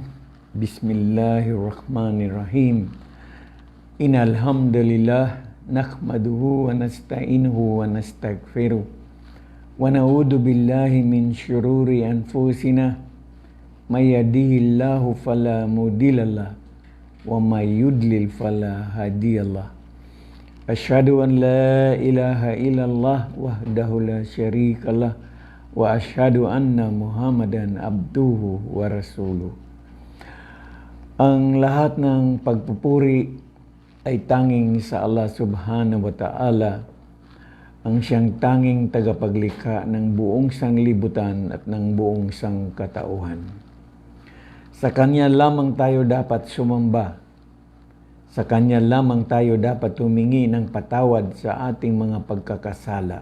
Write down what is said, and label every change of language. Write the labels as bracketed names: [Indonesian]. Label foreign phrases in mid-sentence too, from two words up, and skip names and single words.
[Arabic] بسم الله الرحمن الرحيم. إن الحمد لله نحمده ونستعينه ونستغفره ونعوذ بالله من شرور أنفسنا من يهده الله فلا مضل له ومن يضلل فلا هادي له. أشهد أن لا إله إلا الله وحده لا شريك له وأشهد أن محمدا عبده ورسوله. [Filipino] Ang lahat ng pagpupuri ay tanging sa Allah [Arabic] سبحانه وتعالى, [Filipino] ang siyang tanging tagapaglikha ng buong sanglibutan at ng buong sangkatauhan. Sa Kanya lamang tayo dapat sumamba. Sa Kanya lamang tayo dapat humingi ng patawad sa ating mga pagkakasala.